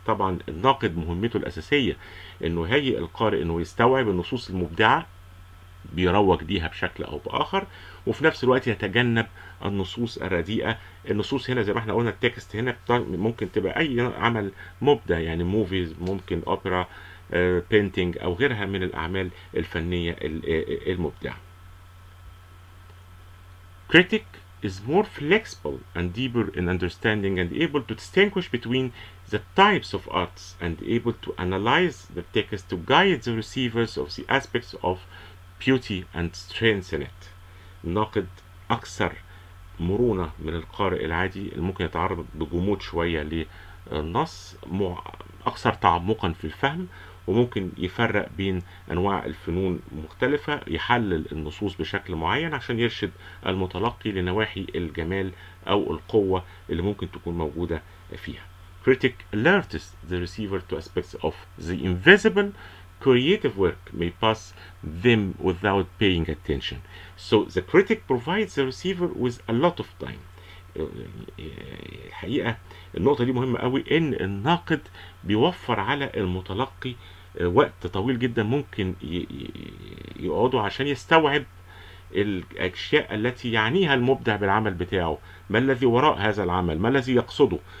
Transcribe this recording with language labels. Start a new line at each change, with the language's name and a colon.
Arabic: طبعا الناقد مهمته الأساسية انه يهيئ القارئ انه يستوعب النصوص المبدعة، بيروج ليها بشكل او باخر، وفي نفس الوقت يتجنب النصوص الرديئة. النصوص هنا زي ما احنا قلنا التكست هنا ممكن تبقى اي عمل مبدع، يعني موفيز، ممكن اوبرا، بينتينج او غيرها من الاعمال الفنية المبدعة.
English: Critic is more flexible and deeper in understanding and able to distinguish between the types of arts and able to analyze the text to guide the receivers of the aspects of beauty and strengthen it.
Arabic: الناقد أكثر مرونة من القارئ العادي اللي ممكن يتعرض بجمود شوية للنص، أكثر تعمقا في الفهم، وممكن يفرق بين أنواع الفنون مختلفة، يحلل النصوص بشكل معين عشان يرشد المتلقي لنواحي الجمال أو القوة اللي ممكن تكون موجودة فيها.
English: Critic alerts the receiver to aspects of the invisible creative work may pass them without paying attention. So the critic provides the receiver with a lot of time.
Arabic: الحقيقة النقطة دي مهمة قوي، ان الناقد بيوفر على المتلقي وقت طويل جدا ممكن يقعدوا عشان يستوعب الأشياء التي يعنيها المبدع بالعمل بتاعه، ما الذي وراء هذا العمل، ما الذي يقصده.